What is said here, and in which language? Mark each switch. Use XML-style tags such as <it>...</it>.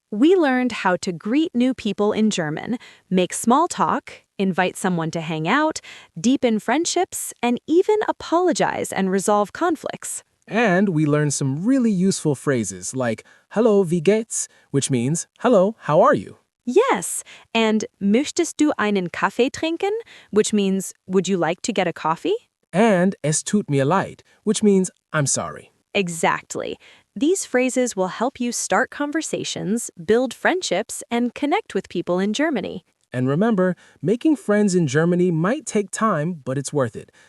<en>We learned how to greet new people in German, make small talk, invite someone to hang out, deepen friendships, and even apologize and resolve conflicts. And we learned some really useful phrases like Hello,</en> <de>wie geht's?</de> <en>Which means, Hello, how are you? Yes, and</en> <de>möchtest du einen Kaffee trinken?</de> <en>Which means, would you like to get a coffee? And</en> <de>Es tut mir leid,</de> <en>which means, I'm sorry. Exactly. These phrases will help you start conversations, build friendships, and connect with people in Germany. And remember, making friends in Germany might take time, but it's worth it.</en>